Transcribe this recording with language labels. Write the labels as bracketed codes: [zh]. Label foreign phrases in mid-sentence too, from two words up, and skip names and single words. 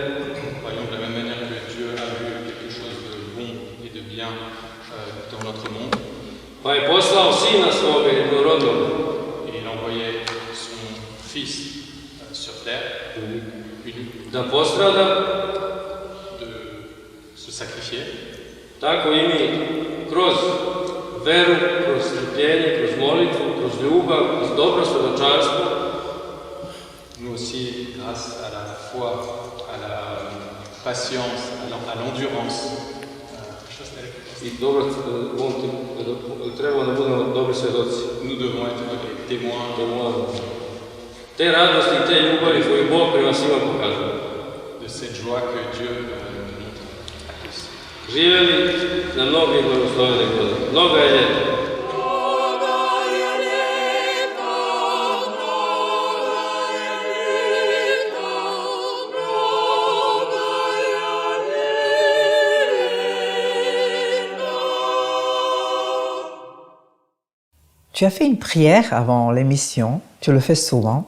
[sr] pa je poslao Sina svoga jednorodnog da postrada, tako i mi kroz veru, kroz strpljenje, kroz molitvu, kroz ljubav, kroz dobro svedočanstvo, [fr] nous aussi, grâce à la foi, à la patience, à l'endurance, [sr] i dobro, treba da budemo dobri svedoci. [fr] nous devons être des témoins [sr] Te radosti i te ljubavi koju Bog prema svima pokazuje. [fr] de cette joie que Dieu nous montre à tous. [sr] Živjeli na mnogim blagoslovenim godinama. Mnoga je ljeta. [fr] Tu as fait une prière avant l'émission, tu le fais souvent.